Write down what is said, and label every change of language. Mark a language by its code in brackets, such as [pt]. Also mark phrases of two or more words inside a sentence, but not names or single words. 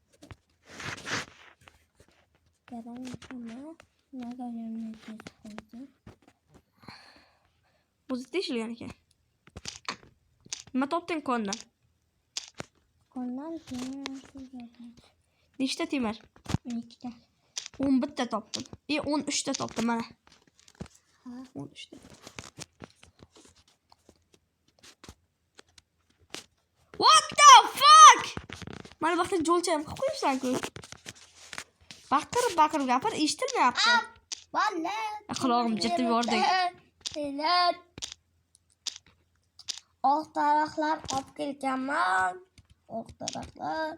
[uz] O'zi teshilgan ekan. Nima topding kondan? Kondan temir. Nechta temir? 12 ta. 11 ta topdim. 13 ta topdim mana. Ha. 13 ta. [en] What the fuck? [uz] Mana vaqtda jo'lchayam qilib qo'yibsan-ku. Baqirib gapir, eshitilmayapti. Valla. Quloqim jetib yordi. Oq taraflar olib kelganman. Oq taraflar.